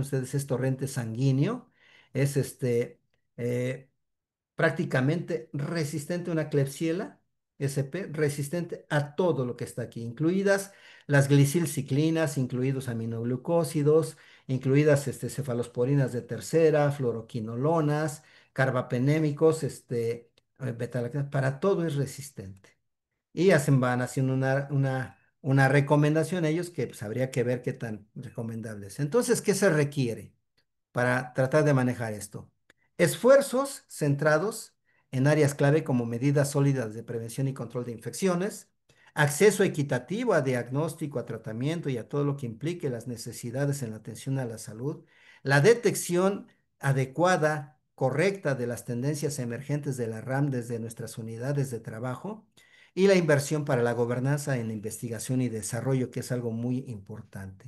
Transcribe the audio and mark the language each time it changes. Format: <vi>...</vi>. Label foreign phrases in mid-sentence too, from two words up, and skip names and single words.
<es>Vean ustedes, es torrente sanguíneo. Es eh, prácticamente resistente a una Klebsiella SP, resistente a todo lo que está aquí, incluidas las glicilciclinas, incluidos aminoglucósidos, incluidas cefalosporinas de tercera, fluoroquinolonas, carbapenémicos, betalactonas, para todo es resistente. Y van haciendo una recomendación a ellos que pues, habría que ver qué tan recomendable es. Entonces, ¿qué se requiere para tratar de manejar esto? Esfuerzos centrados en áreas clave como medidas sólidas de prevención y control de infecciones, acceso equitativo a diagnóstico, a tratamiento y a todo lo que implique las necesidades en la atención a la salud, la detección adecuada, correcta de las tendencias emergentes de la RAM desde nuestras unidades de trabajo y la inversión para la gobernanza en investigación y desarrollo, que es algo muy importante.</es>